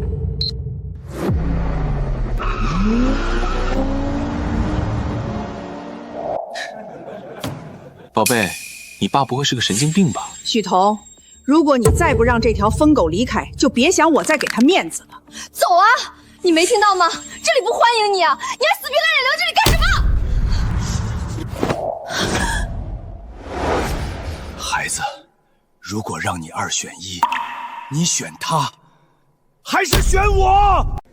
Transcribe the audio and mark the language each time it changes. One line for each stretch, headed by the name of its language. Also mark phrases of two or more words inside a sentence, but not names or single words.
Chinese: 宝贝，你爸不会是个神经病吧？许彤，如果你再不让这条疯狗离開，就別想我再給他面子了。走啊！ 你沒聽到嗎？這裡不歡迎你啊！你還死皮賴臉留這裡幹什麼？孩子，如果讓你2選1，你選他，還是選我？